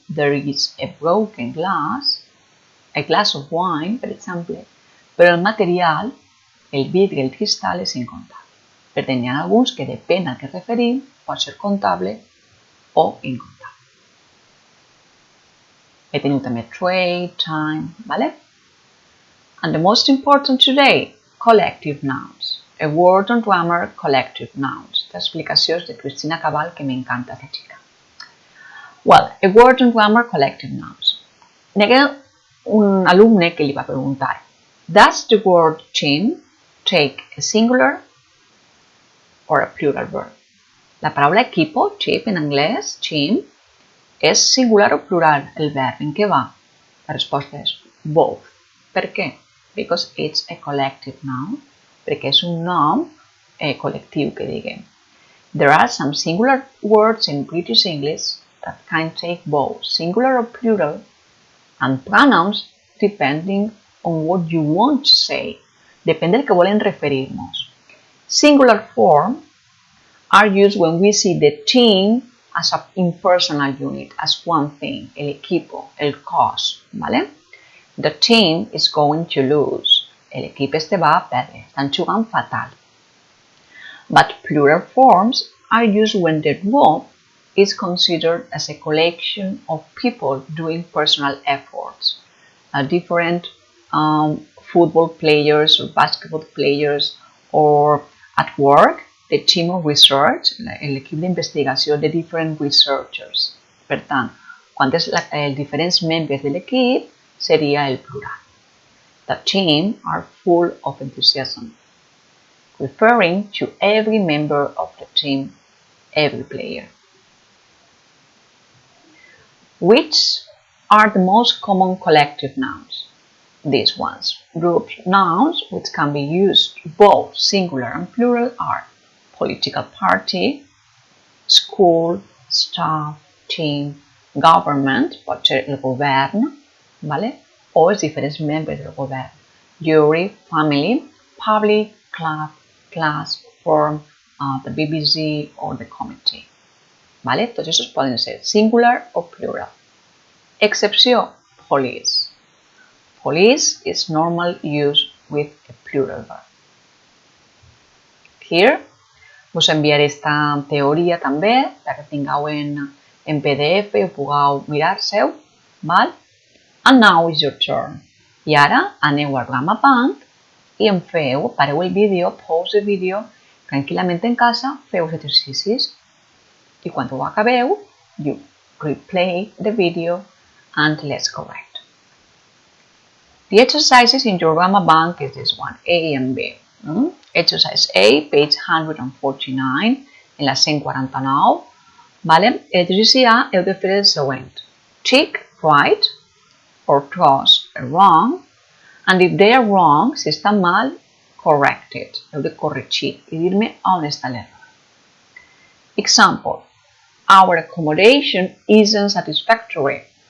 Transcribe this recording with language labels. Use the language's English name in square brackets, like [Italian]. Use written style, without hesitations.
[English] There is a broken glass, a glass of wine, [Catalan] per exemple, però el material, el vidre, el cristal, és incontable. Per tant, hi ha alguns que depèn a què referim, pot ser comptable o incontable. He tingut també trade, time, ¿vale? [English] And the most important today, collective nouns. A word on grammar, collective nouns. [Catalan] L'explicació és de Cristina Cabal, que m'encanta aquesta xica. [English] Well, a word on grammar, collective nouns. [Catalan] N'hi ha un alumne que li va preguntar, [English] does the word team take a singular or a plural verb? [Catalan] La paraula equipo, chip en anglès, team, és singular o plural el verb. En què va? La resposta és both. Per què? [English] Because it's a collective noun. [Catalan] Perquè és un nom col·lectiu, que diguem. [English] There are some singular words in British English that can take both singular or plural, and pronouns depending on what you want to say. [Catalan] Depèn del que volen referir-nos. [English] Singular form are used when we see the team as an impersonal unit, as one thing, [Catalan] el equipo, el cos, [English] ¿vale? The team is going to lose. [Catalan] El equip este va a perdre, estan jugant fatal. [English] But plural forms are used when the group is considered as a collection of people doing personal efforts. Different football players or basketball players, or at work, the team of research, [Catalan] l'equip d'investigació de [English] different researchers. [Catalan] Per tant, quan és els diferents membres de l'equip, seria el plural. [English] The team are full of enthusiasm, referring to every member of the team, every player. Which are the most common collective nouns? These ones. Group nouns, which can be used both singular and plural, are political party, school, staff, team, government, [Catalan] pot ser el govern, [English] ¿vale? [Catalan] O els diferents membres del govern. [English] Jury, family, public, club, class, firm, the BBC or the committee. ¿Vale? [Catalan] Tots aquests poden ser singular o plural. Excepció, police. [English] Police is normal use with a plural verb. [Catalan] Here, us enviaré esta teoria també, perquè tingueu en PDF i ho pugueu mirar-seu. Val? [English] And now is your turn. [Catalan] I ara aneu al Grammar Bank i em pareu el vídeo, pause el vídeo, tranquil·lament en casa, feu els exercicis. I quan ho acabeu, [English] you replay the video and let's correct. The exercises in your Grammar Bank is this one, A and B. Exercise A, page 149, en la 149. Vale? [Catalan] L'exercici A heu de fer el següent. [English] Tick right or cross wrong, and if they are wrong, [Catalan] si estan mal, [English] correct it. [Catalan] Heu de corregir i dir-me on està l'error. [English] Example. Our accommodation isn't satisfactory.